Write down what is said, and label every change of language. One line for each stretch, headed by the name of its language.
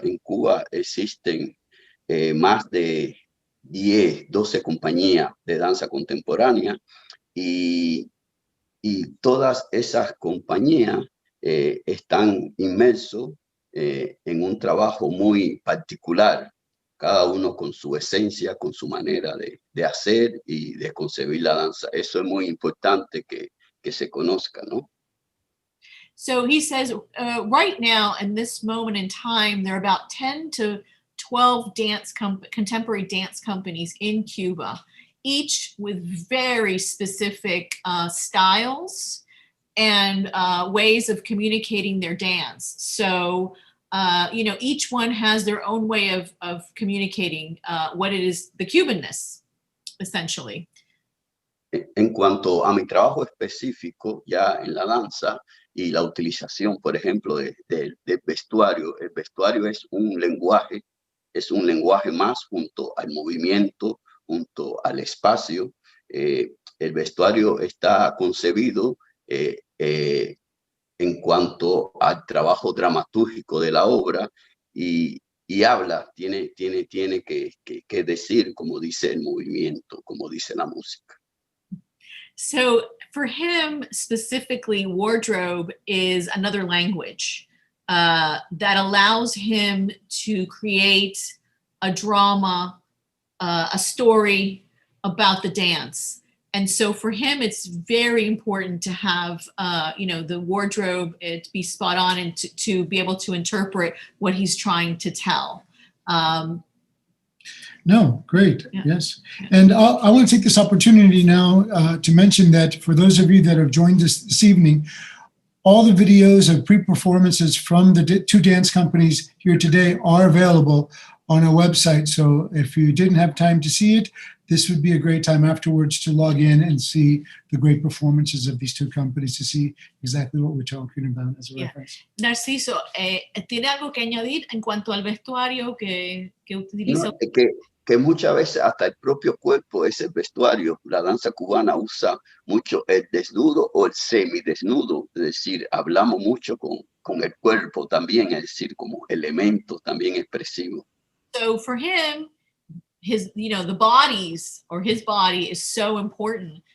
Spanish: En Cuba existen más de 10, 12 compañías de danza contemporánea y todas esas compañías están inmersos en un trabajo muy particular, cada uno con su esencia, con su manera de hacer y de concebir la danza. Eso es muy importante que se conozca, ¿no?
English: So he says, right now, in this moment in time, there are about 10 to 12 contemporary dance companies in Cuba, each with very specific styles and ways of communicating their dance. So, you know, each one has their own way of communicating what it is, the Cubanness. essentially.
Spanish: En cuanto a mi trabajo específico ya en la danza y la utilización, por ejemplo, del vestuario, el vestuario es un lenguaje más junto al movimiento, junto al espacio. El vestuario está concebido en cuanto al trabajo dramatúrgico de la obra y habla, tiene que decir como dice el movimiento, como dice la música.
English: So for him specifically, wardrobe is another language that allows him to create a drama, a story about the dance. And so for him, it's very important to have, the wardrobe to be spot on and to be able to interpret what he's trying to tell. No, great. Yeah. Yes. And I want to take this opportunity now to mention that for those of you that have joined us this evening, all the videos of pre-performances from the two dance companies here today are available on our website. So if you didn't have time to see it, this would be a great time afterwards to log in and see the great performances of these two companies to see exactly what we're talking about as a reference.
Spanish: Narciso, ¿tiene algo que añadir en cuanto al vestuario que utiliza? No, que muchas veces hasta el propio cuerpo es el vestuario. La danza cubana usa mucho el desnudo o el semidesnudo, es decir, hablamos mucho con el cuerpo también, es decir, como elementos también expresivos.
English: So for him, the bodies or his body is so important.